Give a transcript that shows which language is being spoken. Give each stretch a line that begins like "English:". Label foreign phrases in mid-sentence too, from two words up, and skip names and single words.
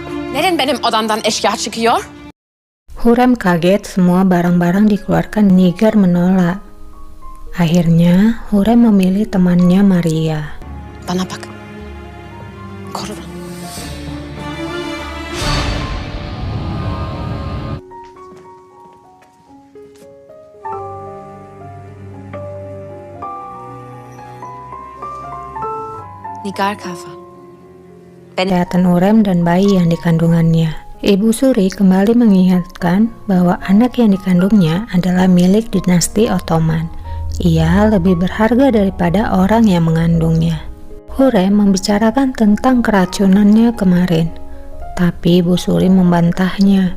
Turkish: Neden benim odamdan eşya çıkıyor?
Indonesian: Hurrem kaget semua barang-barang dikeluarkan. Nigar menolak. Akhirnya, Hurrem memilih temannya Maria.
Turkish: Bana bak. Koru beni. Nigar Kafa.
Indonesian: Kesehatan Hurrem dan bayi yang dikandungannya. Ibu Suri kembali mengingatkan bahwa anak yang dikandungnya adalah milik dinasti Ottoman. Ia lebih berharga daripada orang yang mengandungnya. Hurrem membicarakan tentang keracunannya kemarin, tapi Ibu Suri membantahnya.